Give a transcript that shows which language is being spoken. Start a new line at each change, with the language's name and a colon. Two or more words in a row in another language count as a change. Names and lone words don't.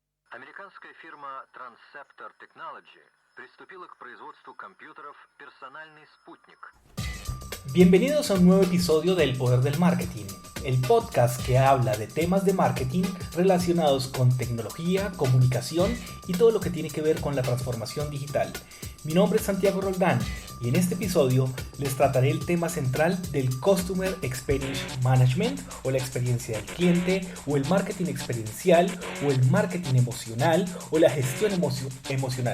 Russian: Американская фирма Transceptor Technology приступила к производству компьютеров «Персональный спутник».
Spanish: Bienvenidos a un nuevo episodio de El Poder del Marketing, el podcast que habla de temas de marketing relacionados con tecnología, comunicación y todo lo que tiene que ver con la transformación digital. Mi nombre es Santiago Roldán y en este episodio les trataré el tema central del
English: Customer Experience Management
Spanish: o la experiencia del cliente o el marketing experiencial o el marketing emocional o la gestión emocional.